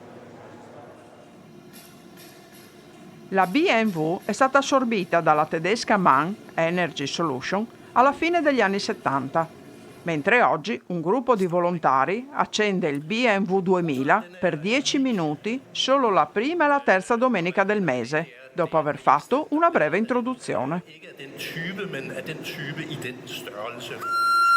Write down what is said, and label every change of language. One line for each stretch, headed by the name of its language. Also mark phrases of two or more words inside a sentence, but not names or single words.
Italian: La BMW è stata assorbita dalla tedesca MAN Energy Solution alla fine degli anni 70, mentre oggi un gruppo di volontari accende il BMW 2000 per 10 minuti solo la prima e la terza domenica del mese dopo aver fatto una breve introduzione.
Danish: Ikke af den type, men af den type i den størrelse.